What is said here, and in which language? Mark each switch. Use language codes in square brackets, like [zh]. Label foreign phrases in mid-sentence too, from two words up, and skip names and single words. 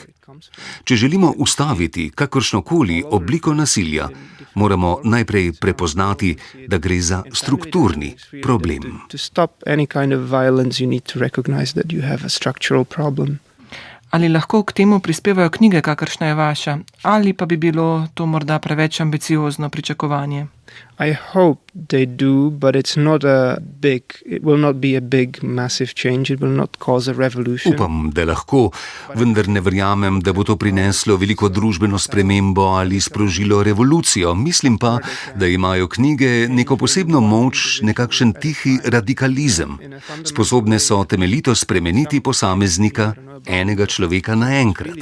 [sl] Če želimo ustaviti kakršnokoli obliko nasilja, moramo najprej prepoznati, da gre za strukturni problem. Ali lahko k temu prispevajo knjige, kakršna je vaša, ali pa bi bilo to morda preveč ambiciozno pričakovanje? [en] I hope they do, but it will not be a big, massive change. It will not cause a revolution. [sl] Upam, da lahko, vendar ne verjamem, da bo to prineslo veliko družbeno spremembo ali sprožilo revolucijo. Mislim pa, da imajo knjige neko posebno moč, nekakšen tihi radikalizem. Sposobne so temeljito spremeniti posameznika, enega človeka naenkrat.